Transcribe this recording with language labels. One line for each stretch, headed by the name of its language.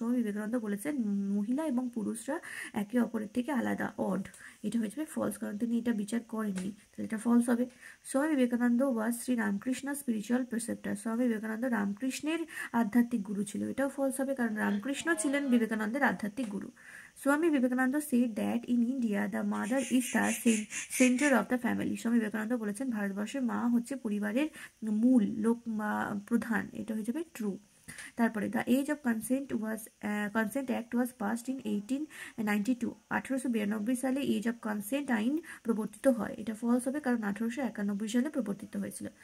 Bangla: স্বামী বিবেকানন্দ বলেছেন মহিলা এবং পুরুষরা একে অপরের থেকে আলাদা, অড। এটা হয়ে যাবে ফলস, কারণ তিনি এটা বিচার করেননি, তাহলে এটা ফলস হবে। স্বামী বিবেকানন্দ ওয়াজ শ্রী রামকৃষ্ণ স্পিরিচুয়াল প্রিসেপ্টার। স্বামী বিবেকানন্দ রামকৃষ্ণের আধ্যাত্মিক গুরু ছিল, এটাও ফলস হবে, কারণ রামকৃষ্ণ ছিলেন বিবেকানন্দের আধ্যাত্মিক গুরু।
English: Swami Vivekananda said that in India the mother is the center of the family.
Bangla: Swami Vivekananda বলেছেন ভারতবর্ষের মা হচ্ছে পরিবারের মূল, লোক প্রধান, এটা হয়ে যাবে ট্রু।
English: তারপরে the age of consent act was passed in 1892।
Bangla: 1892 সালে এজ অফ কনসেন্ট আইন প্রবর্তিত হয়, এটা ফলস হবে, কারণ 1891 সালে প্রবর্তিত হয়েছিল।